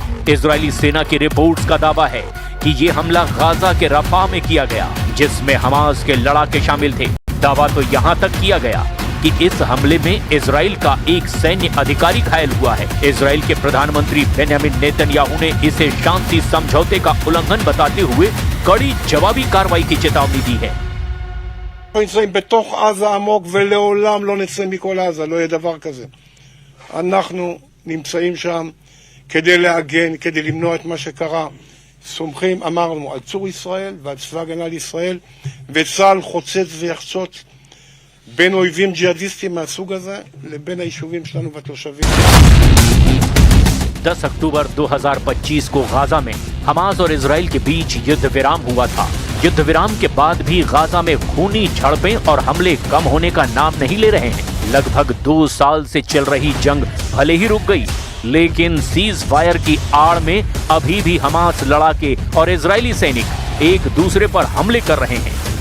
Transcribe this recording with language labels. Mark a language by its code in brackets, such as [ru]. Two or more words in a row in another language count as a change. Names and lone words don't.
[hi] इजरायली सेना की रिपोर्ट्स का दावा है कि ये हमला गाजा के रफा में किया गया, जिसमें हमास के लड़ाके शामिल थे। दावा तो यहाँ तक किया गया कि इस हमले में इजराइल का एक सैन्य अधिकारी घायल हुआ है। इजराइल के प्रधानमंत्री बेंजामिन नेतन्याहू ने इसे शांति समझौते का उल्लंघन बताते हुए कड़ी जवाबी कार्रवाई की चेतावनी दी है। [he] נמצאים בתוך עזה עמוק ולעולם לא נצא מכל עזה, לא יהיה דבר כזה. אנחנו נמצאים שם כדי להגן, כדי למנוע את מה שקרה. סומכים, אמרנו, על צור ישראל ועל צבא הגנה לישראל, וצה"ל חוצץ ויחצות בין אויבים ג'יהאדיסטים מהסוג הזה לבין היישובים שלנו והתושבים. [hi] 10 अक्टूबर 2025 को गाजा में हमास और इजराइल के बीच युद्ध विराम हुआ था। युद्ध विराम के बाद भी गाजा में खूनी झड़पें और हमले कम होने का नाम नहीं ले रहे हैं। लगभग 2 साल से चल रही जंग भले ही रुक गई, लेकिन [en] cease fire [hi] की आड़ में अभी भी हमास लड़ाके और इजरायली सैनिक एक दूसरे पर हमले कर रहे हैं।